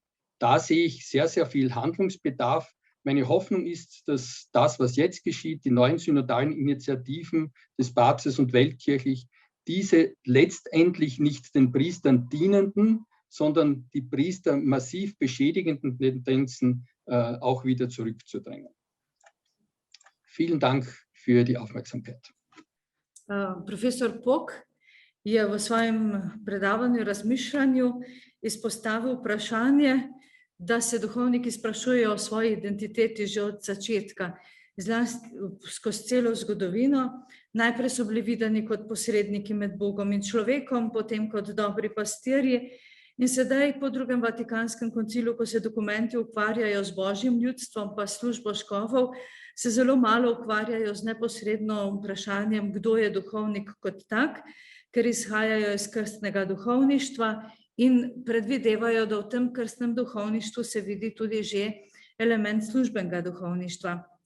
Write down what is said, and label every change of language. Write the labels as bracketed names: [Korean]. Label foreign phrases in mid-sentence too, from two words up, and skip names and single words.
[German] Da sehe ich sehr, sehr viel Handlungsbedarf. Meine Hoffnung ist, dass das, was jetzt geschieht, die neuen synodalen Initiativen des Papstes und weltkirchlich, diese letztendlich nicht den Priestern dienenden, sondern die Priester massiv beschädigenden Tendenzen auch wieder zurückzudrängen. Vielen Dank für die Aufmerksamkeit. [Slovenian] Profesor Pok je v svojem predavanju, razmišljanju izpostavil vprašanje, da se duhovniki sprašujejo o svoji identiteti že od začetka, zlasti skozi celo zgodovino. Najprej so bili videni kot posredniki med Bogom in človekom, potem kot dobri pastirji in sedaj po drugem Vatikanskem koncilu, ko se dokumenti ukvarjajo z božjim ljudstvom pa službo škofov, se zelo malo ukvarjajo z neposredno vprašanjem, kdo je duhovnik kot tak, ker izhajajo iz krstnega duhovništva in predvidevajo, da v tem krstnem duhovništvu se vidi tudi že element službenega duhovništva.